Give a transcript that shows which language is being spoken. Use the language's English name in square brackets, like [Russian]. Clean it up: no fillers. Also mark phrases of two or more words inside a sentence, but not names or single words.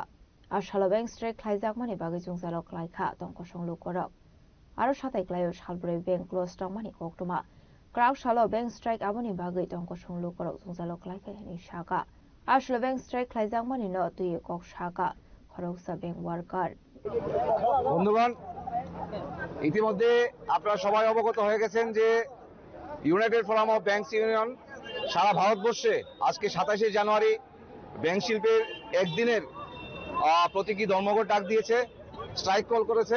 [Kok Borok] Ashalo [English] Bank strike [Kok Borok] Kaizak Mani Bagajung Zalok Laika, Donkosong Lukorok. Aro Shatai Glayo Shalbre [English] Bank close [Kok Borok] to Mani Koktuma. Krauk Shalo [English] Bank strike [Kok Borok] Aboni Bagay Donkosong Lukorok Zalok Laika in Shaka. Ashalo [English] Bank strike [Kok Borok] Kaizak Mani no to Kok Shaka, Horoksa [English] Bank worker. [Bangla] বন্ধুগণ, ইতিমধ্যে আপনারা সবাই অবগত হয়ে গেছেন যে ইউনাইটেড ফোরাম অফ ব্যাংকস ইউনিয়ন সারা ভারতবর্ষে আজকে 27শে জানুয়ারি ব্যাংক শিল্পের একদিনের প্রতীকী ধর্মঘট ডাক দিয়েছে, [English] strike call [Bangla] করেছে।